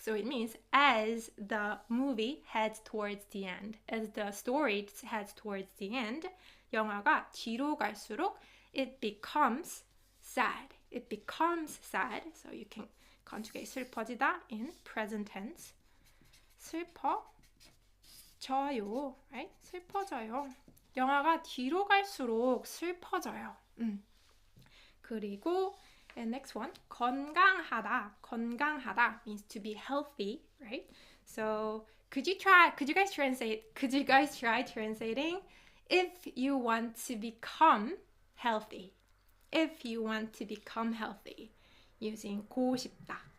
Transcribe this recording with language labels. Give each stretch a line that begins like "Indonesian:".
English: So it means as the movie heads towards the end, as the story heads towards the end,
Korean: 영화가 뒤로 갈수록
English: it becomes sad. It becomes sad. So you can conjugate 슬퍼지다 in present tense.
Korean: 슬퍼져요, right? 슬퍼져요. 영화가 뒤로 갈수록 슬퍼져요. 그리고
English: and next one, 건강하다. 건강하다 means to be healthy, right? So could you guys try translating if you want to become healthy? If you want to become healthy, using 고 싶다.